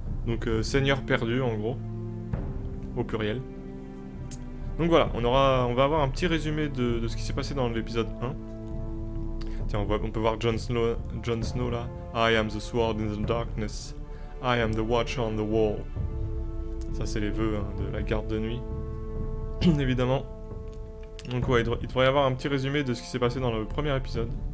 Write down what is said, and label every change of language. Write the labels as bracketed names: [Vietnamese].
[French] Donc Seigneurs perdus en gros. Au pluriel. Donc voilà, on va avoir un petit résumé de ce qui s'est passé dans l'épisode 1. Tiens, on peut voir Jon Snow là. [English] I am the sword in the darkness. I am the watcher on the wall. [French] Ça c'est les vœux de la garde de nuit. Évidemment. Donc ouais, il devrait y avoir un petit résumé de ce qui s'est passé dans le premier épisode.